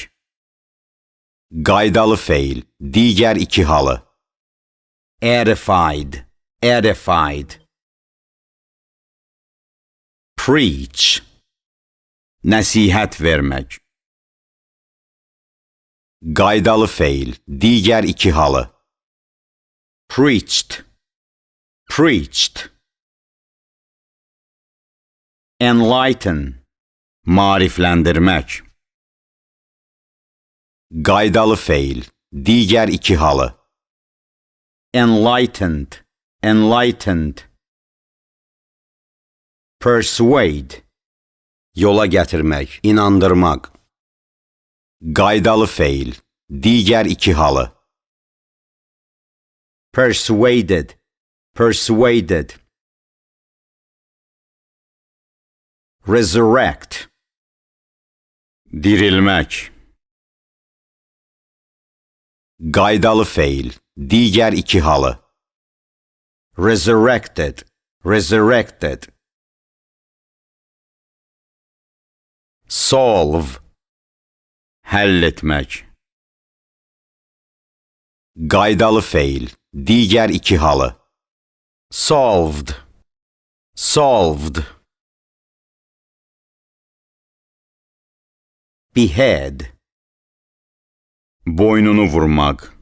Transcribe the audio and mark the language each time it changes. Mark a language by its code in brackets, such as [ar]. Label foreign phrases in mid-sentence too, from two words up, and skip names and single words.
[az] Qaydalı feil, digər iki halı. [en] Edified, edified. [az] Preach, nəsihət vermək. Qaydalı feil, digər iki halı. [en] Preached, preached. Enlighten, [az] maarifləndirmək. Qaydalı feil, digər iki halı. [en] Enlightened, enlightened. Persuade, [az] yola gətirmək, inandırmaq. Qaydalı feil, digər iki halı. [en] Persuaded, persuaded. [az] Resurrect, dirilmək. Qaydalı feil, digər iki halı. [en] Resurrected, resurrected. Solve, [az] həll etmək. Qaydalı feil, digər iki halı. [en] Solved, solved. [az] Behead, boynunu vurmaq.